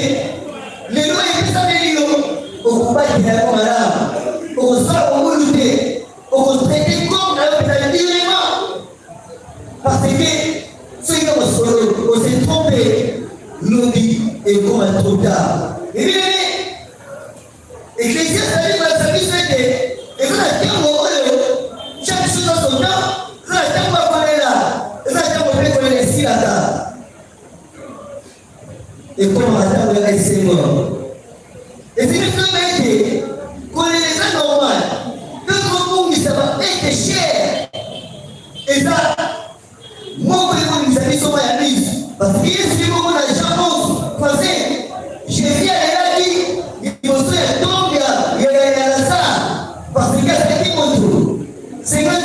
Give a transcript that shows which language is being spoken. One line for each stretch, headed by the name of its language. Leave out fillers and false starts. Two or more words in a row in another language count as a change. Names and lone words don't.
Lingala: lelo epesameli yo okobakela yango malamu okosala kongulu te okotraite comme na yo peza direma
French: parce que
Lingala: soki na masolo ose trompe lobi ekoma
French: trop tard
Lingala: ebinene eklesia ezali kolakisa biso ete eza na ntango oyo
French: chaque chose a son temps
Lingala: eza na ntango bakolela eza na ntango mpe kolela esilaka ekoma ntango ya esengo ezili soba ete kolela eza normal mpe kobungisa baete cher eza moko ekobungisa biso ma ya biso
French: parce que
Lingala: yesu moko na jean 11 parce jésus alelaki liboso ya tombe ya lazare
French: parce que
Lingala: azalaki moto 50%